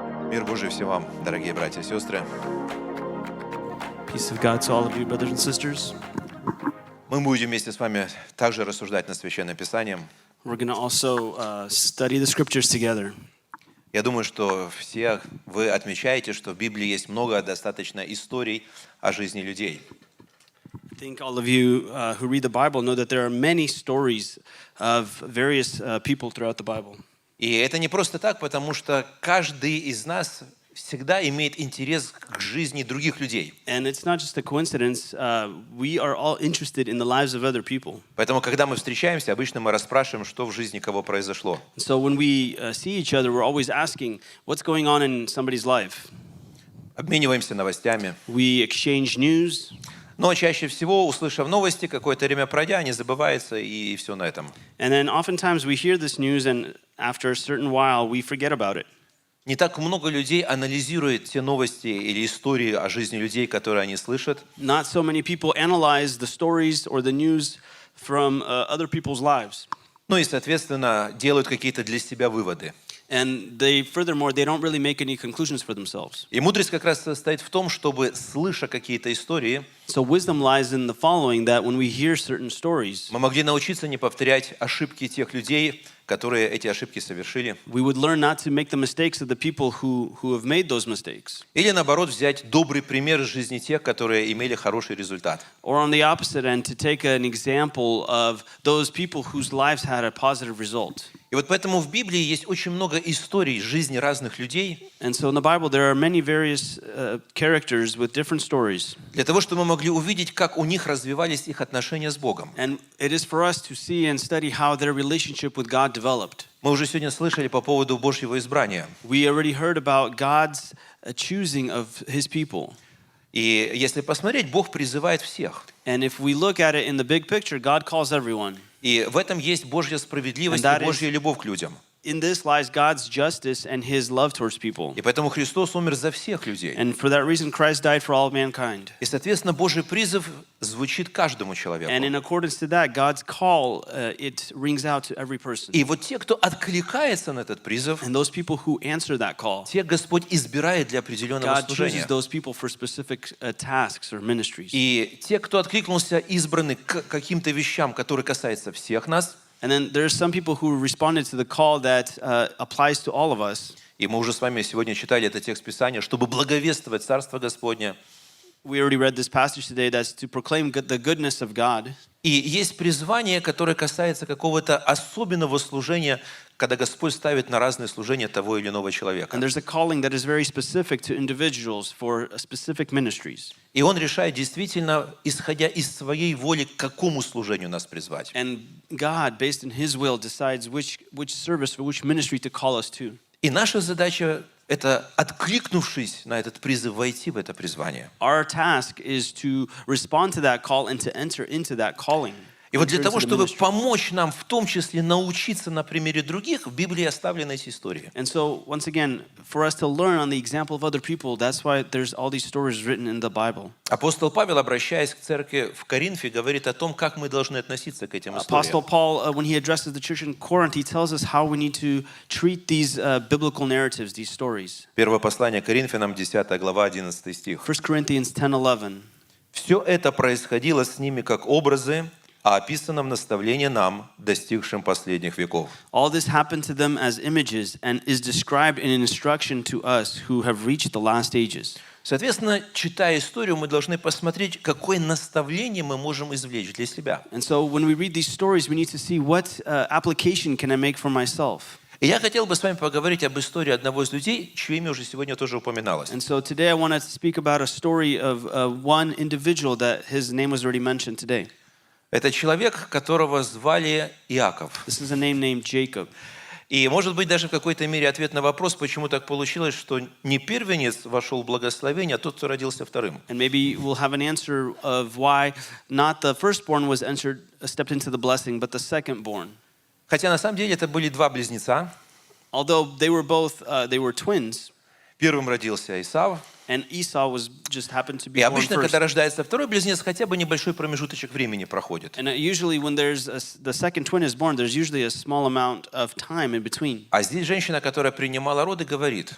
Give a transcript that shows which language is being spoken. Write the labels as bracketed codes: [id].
[ru] Мир Божий всем вам, дорогие братья и сестры. [en] Peace of God to all of you, brothers and sisters. [ru] Мы будем вместе с вами также рассуждать над Священным Писанием. [en] We're going to also study the scriptures together. [ru] Я думаю, что все вы отмечаете, что в Библии есть много достаточно историй о жизни людей. [en] I think all of you who read the Bible know that there are many stories of various people throughout the Bible. [ru] И это не просто так, потому что каждый из нас всегда имеет интерес к жизни других людей. [en] And it's not just a coincidence. We are all interested in the lives of other people. [ru] Поэтому, когда мы встречаемся, обычно мы расспрашиваем, что в жизни кого произошло. [en] So when we see each other, we're always asking, what's going on in somebody's life? [ru] Обмениваемся новостями. [en] We exchange news. [ru] Но чаще всего, услышав новости, какое-то время пройдя, они забываются, и все на этом. [en] And then oftentimes we hear this news, and after a certain while, we forget about it. [ru] Не так много людей анализирует те новости или истории о жизни людей, которые они слышат. [en] Not so many people analyze the stories or the news from other people's lives. [ru] Ну и, соответственно, делают какие-то для себя выводы. [en] And they, furthermore, they don't really make any conclusions for themselves. [ru] И мудрость как раз состоит в том, чтобы, слыша какие-то истории, [en] So wisdom lies in the following, that when we hear certain stories, [ru] мы могли научиться не повторять ошибки тех людей, которые эти ошибки совершили. [en] we would learn not to make the mistakes of the people who have made those mistakes. [ru] Или, наоборот, взять добрый пример из жизни тех, которые имели хороший результат. [en] Or on the opposite end, to take an example of those people whose lives had a positive result. [ru] И вот поэтому в Библии есть очень много историй жизни разных людей, [en] And so in the Bible, there are many various characters with different stories. [ru] для того, чтобы мы могли увидеть, как у них развивались их отношения с Богом. [en] And it is for us to see and study how their relationship with God developed. [ru] Мы уже сегодня слышали по поводу Божьего избрания. [en] We already heard about God's choosing of His people. [ru] И если посмотреть, Бог призывает всех. [en] And if we look at it in the big picture, God calls everyone. [ru] И в этом есть Божья справедливость [en] And that [ru] и Божья любовь к людям. [en] In this lies God's justice and His love towards people. [ru] И поэтому Христос умер за всех людей. [en] And for that reason, Christ died for all mankind. [ru] И, соответственно, Божий призыв звучит каждому человеку. [en] And in accordance to that, God's call, it rings out to every person. [ru] И вот те, кто откликается на этот призыв, [en] And those people who answer that call, [ru] тех Господь избирает для определенного [en] God chooses those people for specific tasks or ministries. [ru] И те, кто откликнулся, избраны к каким-то вещам, которые касаются всех нас. [en] And then there are some people who responded to the call that applies to all of us. [ru] И мы уже с вами сегодня читали этот текст Писания, чтобы благовествовать Царство Господне. [en] We already read this passage today that's to proclaim the goodness of God. [ru] И есть призвание, которое касается какого-то особенного служения, когда Господь ставит на разные служения того или иного человека. [en] And there's a calling that is very specific to individuals for specific ministries. [ru] И Он решает действительно, исходя из своей воли, к какому служению нас призвать. [en] And God, based on His will, decides which service or which ministry to call us to. [ru] И наша задача – это, откликнувшись на этот призыв, войти в это призвание. [en] Our task is to respond to that call and to enter into that calling. [ru] И вот для [en] Enter [ru] того, [en] into the ministry. [ru] помочь нам, в том числе научиться на примере других, в Библии оставлены эти истории. [en] And so, once again, for us to learn on the example of other people, that's why there's all these stories written in the Bible. [ru] Апостол Павел, обращаясь к церкви в Коринфе, говорит о том, как мы должны относиться к этим [en] Apostle [ru] историям. [en] Paul, when he addresses the church in Corinth, he tells us how we need to treat these biblical narratives, these stories. [ru] Первое послание Коринфянам, 10 глава, 11 стих. [en] 1 Corinthians 10:11. [ru] «Все это происходило с ними как образы, а описано в наставлении нам, достигшим последних веков». [en] All this happened to them as images and is described in instruction to us who have reached the last ages. [ru] Соответственно, читая историю, мы должны посмотреть, какое наставление мы можем извлечь для себя. [en] And so when we read these stories, we need to see what application can I make for myself. [ru] И я хотел бы с вами поговорить об истории одного из людей, чье имя уже сегодня тоже упоминалось. [en] And so today I want to speak about a story of one individual that his name was already mentioned today. [ru] Это человек, которого звали Иаков. [en] This is a name named Jacob. [ru] И, может быть, даже в какой-то мере ответ на вопрос, почему так получилось, что не первенец вошел в благословение, а тот, кто родился вторым. [en] And maybe we'll have an answer of why not the firstborn was stepped into the blessing, but the secondborn. [ru] Хотя на самом деле это были два близнеца. [en] Although they were twins, [ru] Первым родился Исав. [en] and Esau was just happened to [ru] И [en] be born [ru] обычно, [en] first. [ru] когда рождается второй близнец, хотя бы небольшой промежуточек времени проходит. [en] And usually when the second twin is born, there's usually a small amount of time in between. [ru] А здесь женщина, которая принимала роды, говорит,